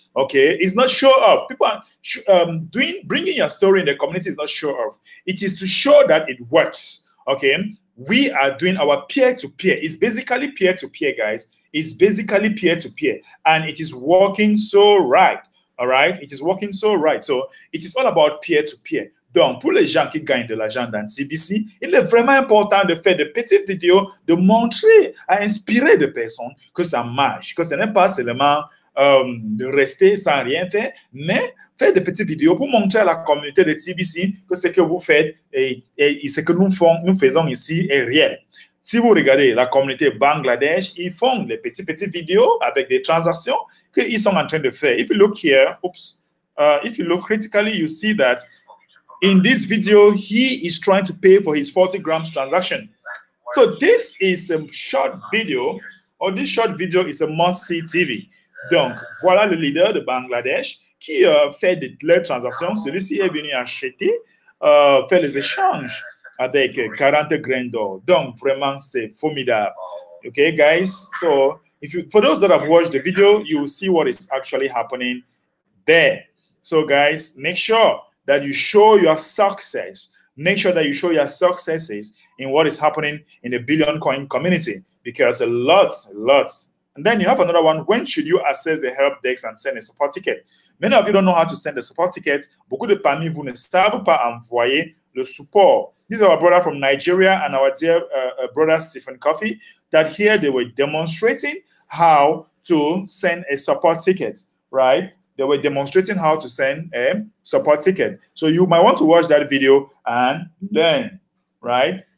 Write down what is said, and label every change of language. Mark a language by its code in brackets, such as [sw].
[en] Okay, it's not show off. People are bringing your story in the community is not show off. It is to show that it works. Okay, we are doing our peer-to-peer. It's basically peer-to-peer, guys. It's basically peer-to-peer, and it is working so right. All right, it is working so right. So it is all about peer-to-peer. [fr] Donc, pour les gens qui gagnent de l'argent dans TBC, il est vraiment important de faire de petites vidéos, de montrer, à inspirer des personnes que ça marche, que ce n'est pas seulement de rester sans rien faire, mais faire des petites vidéos pour montrer à la communauté de TBC que ce que vous faites et ce que nous faisons ici est réel. Si vous regardez la communauté Bangladesh, ils font des petites vidéos avec des transactions qu'ils sont en train de faire. [en] If you look here, if you look critically, you see that in this video, he is trying to pay for his 40 grams transaction. So this is a short video, or this short video is a must-see TV. [fr] Donc, voilà le leader de Bangladesh qui fait les transactions. Celui-ci est venu acheter, faire les échanges avec 40 grains d'or. Donc, vraiment, c'est formidable. [en] Okay, guys? So, for those that have watched the video, you will see what is actually happening there. So, guys, make sure that you show your success. Make sure that you show your successes in what is happening in the Billion Coin community, because a lot. And then you have another one. When should you access the help desk and send a support ticket? Many of you don't know how to send a support ticket. [fr] Beaucoup de parmi vous ne savent pas envoyer le support. [en] This is our brother from Nigeria and our dear brother Stephen Coffey, that here they were demonstrating how to send a support ticket, right? They were demonstrating how to send a support ticket. So you might want to watch that video and learn, right?